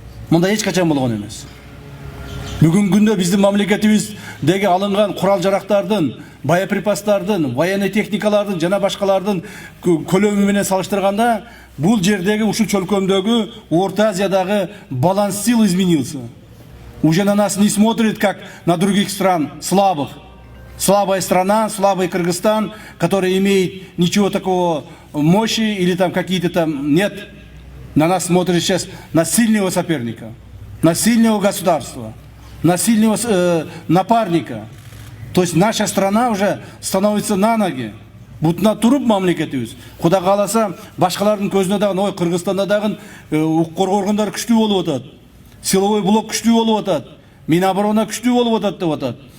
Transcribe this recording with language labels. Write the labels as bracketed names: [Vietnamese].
[Kyrgyz] Мында эч качан болгон эмес. Бүгүнкү күндө биздин мамлекетибиздеги алынган курал-жарактардын, боеприпастардын, военный техникалардын жана башкалардын көлөмү менен салыштырганда бул жердеги ушул чөлкөмдөгү Орта Азиядагы [Russian] баланс сил изменился. Уже на нас не смотрит как на других стран слабых. Слабая страна, слабый Кыргызстан, который имеет ничего такого мощи или там какие-то там нет. На нас смотрит сейчас на сильного соперника, на сильного государства, на сильного напарника. То есть наша страна уже становится на ноги. [Kyrgyz] Бутуна туруп мамлекетибиз. Кудай кааласа башкалардын көзүнө дагы, ой Кыргызстанда дагы укук коргоо органдары күчтүү болуп атат. Силовой блок күчтүү болуп атат. Миноборона күчтүү болуп атат деп атат.